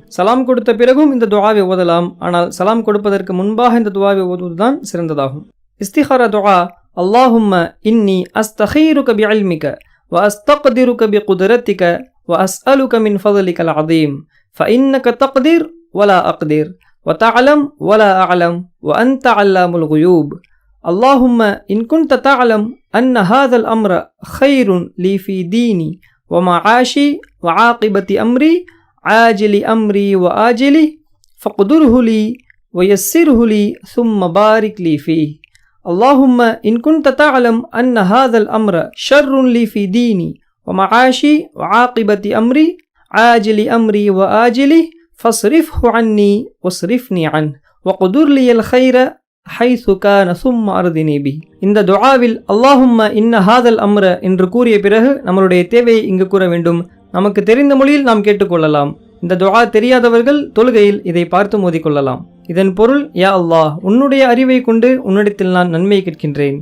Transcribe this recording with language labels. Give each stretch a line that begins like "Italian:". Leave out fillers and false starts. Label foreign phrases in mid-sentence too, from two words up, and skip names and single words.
Tamil: சலாம் கொடுத்த பிறகும் இந்த துஆவை ஓதலாம். ஆனால் சலாம் கொடுப்பதற்கு முன்பாக இந்த துஆவை ஓதுவதுதான் சிறந்ததாகும்.
Arabic: استخارة دعاء، اللهم إني أستخيرك بعلمك وأستقدرك بقدرتك وأسألك من فضلك العظيم فإنك تقدر ولا أقدر وتعلم ولا أعلم وأنت علام الغيوب. اللهم إن كنت تعلم أن هذا الأمر خير لي في ديني ومعاشي وعاقبة أمري عاجل أمري وآجله فاقدره لي ويسره لي ثم بارك لي فيه. اللهم إن كنت تعلم أن هذا الأمر شر لي في ديني ومعاشي وعاقبة أمري عاجل أمري وآجله فاصرفه عني واصرفني عنه وقدر لي الخير حيث كان ثم أرضني به.
Tamil: இந்த துஆவில்
Arabic: اللهم إن هذا الأمر
Tamil: என்று கூறிய பிறகு நம்மளுடைய தேவையை இங்கு கூற வேண்டும். நமக்கு தெரிந்த மொழியில் நாம் கேட்டுக்கொள்ளலாம். இந்த துஆ தெரியாதவர்கள் தொழுகையில் இதை பார்த்து மோதிக்கொள்ளலாம். இதன் பொருள்,
Arabic: يا الله,
Tamil: உன்னுடைய அறிவை கொண்டு உன்னிடத்தில் நான் நன்மையை கேட்கின்றேன்.